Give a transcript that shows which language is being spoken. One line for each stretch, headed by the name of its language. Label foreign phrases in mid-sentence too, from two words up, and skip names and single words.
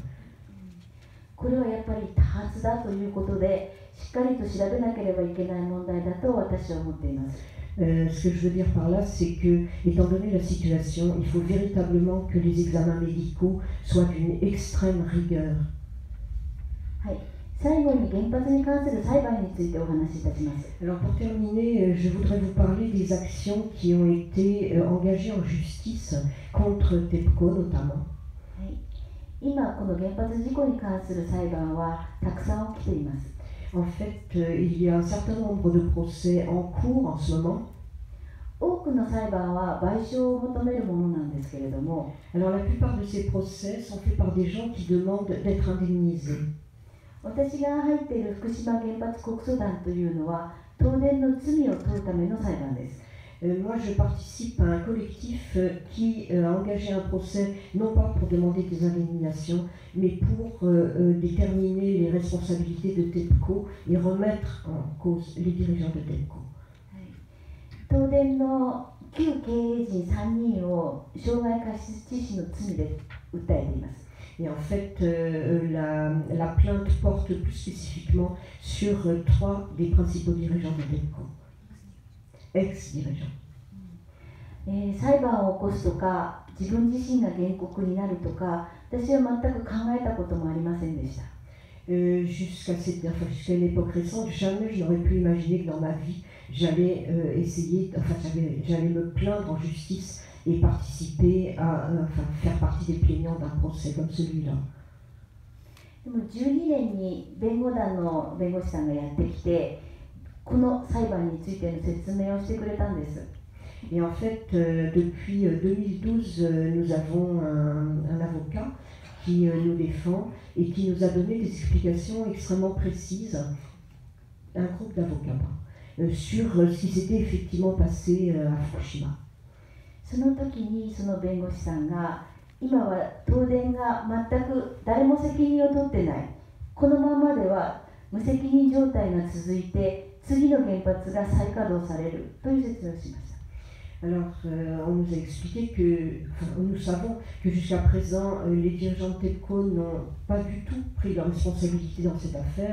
Japanese: これはやっぱり多発だということで、しっかりと調べなければいけない問題だと私は思っています。
French: Ce que je veux dire par là, c'est que, étant donné la situation, il faut véritablement que les examens médicaux soient d'une extrême rigueur.
Japanese: はい、最後に原発に関する裁判についてお話しいたします。
French: Alors pour terminer, je voudrais vous parler des actions qui ont été engagées en justice contre TEPCO notamment.
Japanese: はい、今この原発事故に関する裁判はたくさん起きています。
French: En fait, il y a un certain nombre de procès en cours en ce moment.
Japanese: 多くの裁判は賠償を求めるものなんですけれども、
French: Alors la plupart de ces procès sont faits par des gens qui demandent d'être indemnisés.
Japanese: 私が入っている福島原発告訴団というのは東電の罪を問うための裁判です。
French: Moi, je participe à un collectif qui a engagé un procès, non pas pour demander des indemnisations, mais pour déterminer les responsabilités de TEPCO et remettre en cause les dirigeants de TEPCO.
Japanese: 東電の旧経営陣3人を傷害過失致死の罪で訴えています。
French: Et en fait, la plainte porte plus spécifiquement sur 3 des principaux dirigeants de TEPCO. Ex-dirigeants.
Japanese: 裁判を起こすとか自分自身が原告になるとか私は全く考えたこともありませんでした。
French: Jusqu'à une époque récente, jamais je n'aurais pu imaginer que dans ma vie, j'allais j'allais me plaindre en justice et participer faire partie des plaignants d'un procès comme celui-là.
Japanese: でも12年に弁護団の弁護士さんがやってきて、この裁判についての説明をしてくれたんです。
French: Et en fait, depuis 2012, nous avons un avocat qui nous défend et qui nous a donné des explications extrêmement précises, un groupe d'avocats, sur ce qui s'était effectivement passé à Fukushima.
Japanese: その時にその弁護士さんが、今は東電が全く誰も責任を取ってない、このままでは無責任状態が続いて次の原発が再稼働されるという説明をしました。
French: Alors, on nous a expliqué que, nous savons que jusqu'à présent, les dirigeants de TEPCO n'ont pas du tout pris leur responsabilité dans cette affaire.